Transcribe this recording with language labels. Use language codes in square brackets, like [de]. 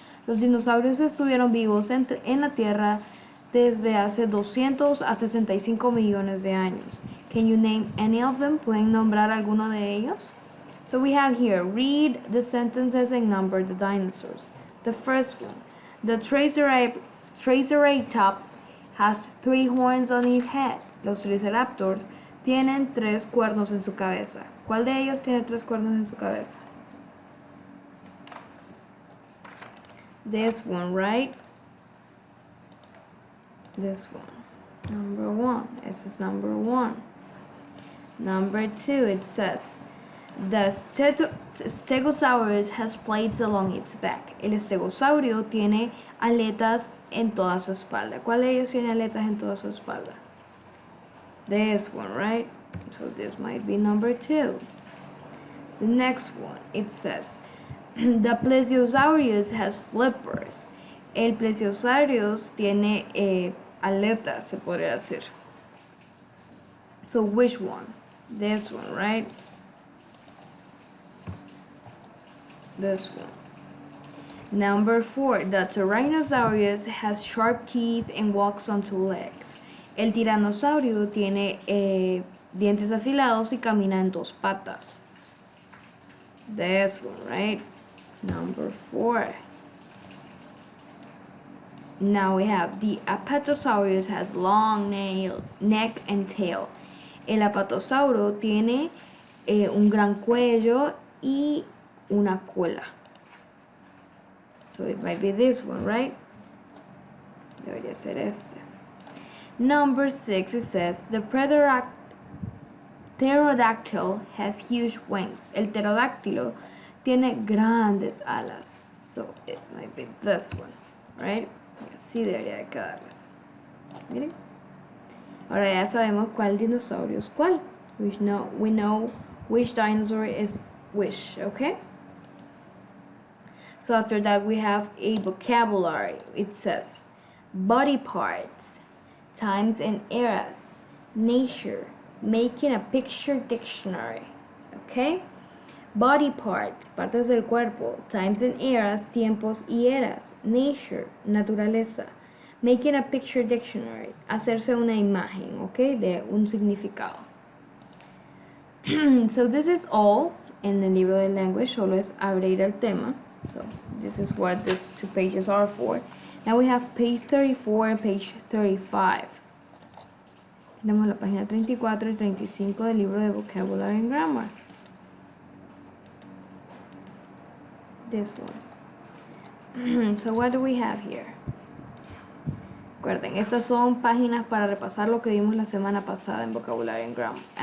[es] Los dinosaurios estuvieron vivos en la Tierra desde hace 200 a 65 millones de años. [en] Can you name any of them? [es] ¿Pueden nombrar alguno de ellos? [en] So we have here, read the sentences and number the dinosaurs. The first one, the Triceratops has 3 horns on its head. [es] Los triceratops tienen 3 cuernos en su cabeza. ¿Cuál de ellos tiene 3 cuernos en su cabeza? [en] This one, right? This one. Number 1. This is number 1. Number 2, it says, the Stegosaurus has plates along its back. [es] El estegosaurio tiene aletas en toda su espalda. ¿Cuál de ellos tiene aletas en toda su espalda? [en] This one, right? So this might be number 2. The next one, it says, the Plesiosaurus has flippers. [es] El Plesiosaurus tiene aletas, se podría decir. [en] So which one? This one, right? This one. Number 4, the Tyrannosaurus has sharp teeth and walks on 2 legs. [es] El tiranosaurio tiene dientes afilados y camina en 2 patas. [en] This one, right? Number 4. Now we have the Apatosaurus has long neck and tail. [es] El apatosauro tiene un gran cuello y una cola. [en] So it might be this one, right? [es] Debería ser este. [en] Number 6, it says, the pterodactyl has huge wings. [es] El pterodáctilo tiene grandes alas. [en] So it might be this one, right? [es] Así debería de quedarles. Miren. Ahora ya sabemos cuál dinosaurio es cuál. [en] We know which dinosaur is which, okay? So after that we have a vocabulary. It says body parts, times and eras, nature, making a picture dictionary. Okay? Body parts, [es] partes del cuerpo, [en] times and eras, [es] tiempos y eras, nature, naturaleza, [en] making a picture dictionary, [es] hacerse una imagen, okay, de un significado. [en] So this is all [es] en el libro de language, solo es abrir el tema. [en] So this is what these 2 pages are for. Now we have page 34 and page 35. [es] Tenemos la página 34 y 35 del libro de vocabulary and grammar. [en] This one. So what do we have here? [es] Recuerden, estas son páginas para repasar lo que vimos la semana pasada en vocabulary and grammar.